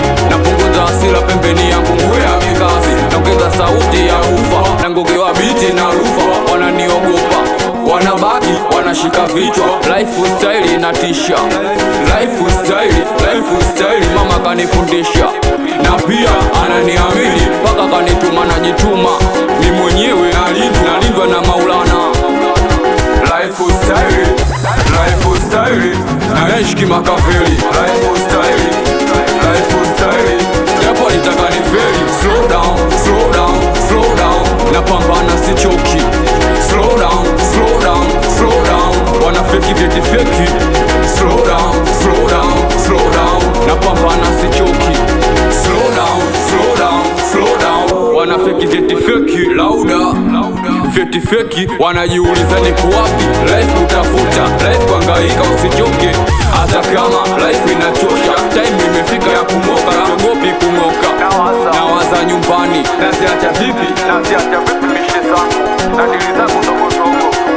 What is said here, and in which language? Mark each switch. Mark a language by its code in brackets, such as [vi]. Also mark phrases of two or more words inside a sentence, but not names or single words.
[sw] Napunguza hasira pembeni yangu, ngwea mikazi, naongeza sauti ya ufa, nangogewa biti na rufa, wananiogopa, wanabaki, wanashika vichwa, lifestyle inatisha, [en] lifestyle, lifestyle, [sw] mama kanifundisha, na pia ananiamini, mpaka kanituma, najituma, ni mwenyewe nalindwa, nalindwa na Maulana. [en] Lifestyle, lifestyle, [sw] naishi kimakaveli, [en] lifestyle, lifestyle, [sw] japo alitaka nifeli, [en] slow down, slow down, slow down, [sw] napambana sichoki, [en] slow down, slow down, slow down, [sw] wana feki vyeti feki, [en] slow down, slow down, slow down, [sw] napambana sichoki, [en] slow down, slow down, slow down, [sw] wana feki vyeti feki, lauda, vyeti feki, wanajiuliza niko wapi, life kutafuta, life kuhangaika, usichoke, hata kama life inachosha, time imefika ya kumoka, siogopi kumoka, nawaza nyumbani, naziacha vipi, naziacha vipi mishe zangu, na dili zangu ndogo ndogo.